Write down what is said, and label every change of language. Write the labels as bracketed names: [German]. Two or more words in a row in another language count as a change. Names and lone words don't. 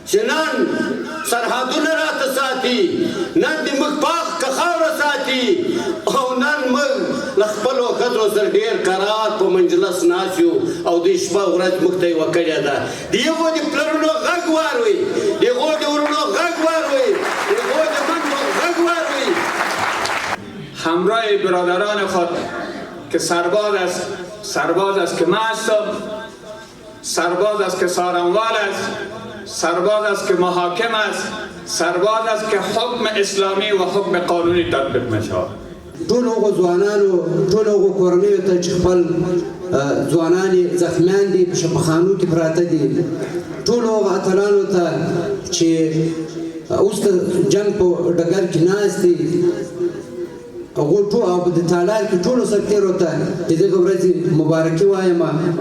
[Pashto] چې نن سرحدونه راته ساتي، نن دې موږ پاک که خاوره ساتي او نن موږ له خپلو ښځو سره ډېر کرار په منجلس ناست یو او دوی شپه ورځ موږ ته یوه کړې ده. د هغو د پلرونو غږ واروئ، د هغو د ورونو غږ واروئ، د هغو د منډو غږ واروئ. [Persian] همراه برادران خود که سرباز است که من هستم، سرباز است که سارنوال است، سرباز است که محاکم است، سرباز است که حکم اسلامی و حکم قانونی تطبیق می‌شود. [Pashto] ټول هغو ځوانانو ټول هغو کورنیو ته چې خپل ځوانان زخمیان دي په شفاخانو کې پراته دي، ټول هغو اتلانو ته چې اوس د جنګ په ډګر کې ناست دي هغو ټول او د تالار کې ټولو سرتیرو ته د دغه ورځې مبارکي وایم.